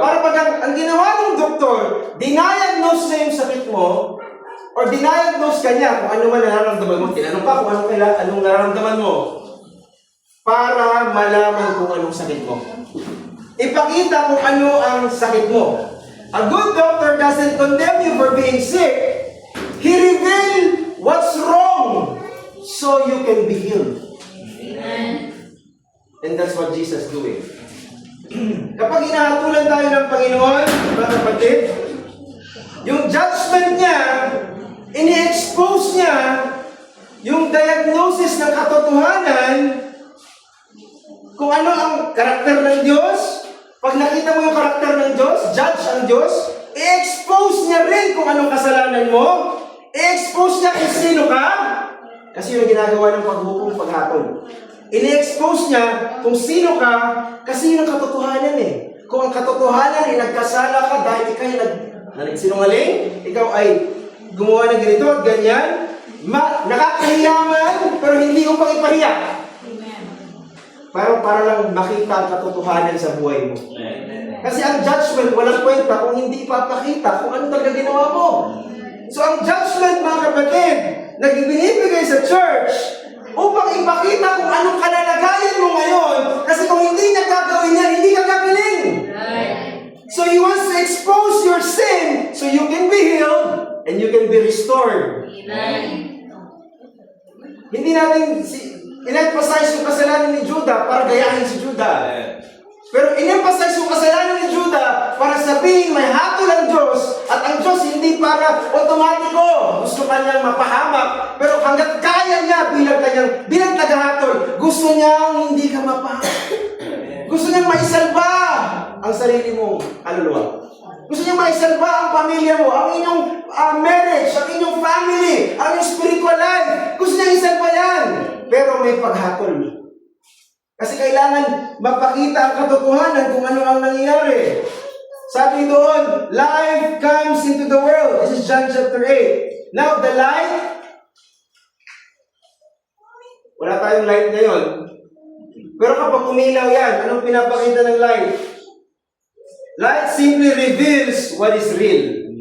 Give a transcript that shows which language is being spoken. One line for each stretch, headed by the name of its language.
Filipino: Para pag ang ginawa ng doktor, diniagnose niya yung sakit mo, or diniagnose ka niya kung ano man nararamdaman mo. Tinanong ka kung anong nararamdaman mo, para malaman kung anong sakit mo. Ipakita kung ano ang sakit mo.
English: A good doctor doesn't condemn you for being sick. He reveals what's wrong so you can be healed. And that's what Jesus is doing.
Filipino: Kapag hinahatulan tayo ng Panginoon, mga kapatid, yung judgment niya, ini-expose niya yung diagnosis ng katotohanan kung ano ang karakter ng Diyos. Pag nakita mo yung karakter ng Diyos, judge ang Diyos, i-expose niya rin kung anong kasalanan mo, i-expose niya kung sino ka, kasi yung ginagawa ng paghukom, paghatol. Ini-expose niya kung sino ka, kasi yun ang katotohanan eh. Kung ang katotohanan ay nagkasala ka dahil ikaw ay nagsinungaling, ikaw ay gumawa ng ganito at ganyan, nakakahiyaman, pero hindi upang ipahiya. Para lang makita ang katotohanan sa buhay mo. Kasi ang judgment, walang kwenta kung hindi ipapakita kung ano talaga ginawa mo. So ang judgment, mga kapatid, na binibigay sa church, upang ipakita kung anong kalalagayan mo ngayon. Kasi kung hindi niya gagawin yan, hindi ka gagaling.
English: So He wants to expose your sin so you can be healed and you can be restored.
Filipino: Hindi natin in-emphasize yung kasalanan ni Judah para gayahin si Judah. Pero in-emphasize yung kasalanan ni Judah para sabihin may hatol ang Diyos at ang Diyos hindi para otomatiko. Gusto kanyang mapahamak. Pero hanggat kaya niya bilang tagahatol, gusto niyang hindi ka mapahamak. Gusto niyang maisalba ang sarili mong kaluluwa. Gusto niyang maisalba ang pamilya mo, ang inyong marriage, ang inyong family, ang inyong spiritual life. Gusto niyang isalba yan. Pero may paghatol. Kasi kailangan mapakita ang katotohanan kung ano ang nangyayari. Sabi doon,
English: light comes into the world. This is John chapter 8. Now the light,
Filipino: wala tayong light ngayon. Pero kapag umilaw yan, anong pinapakita ng light?
English: Light simply reveals what is real.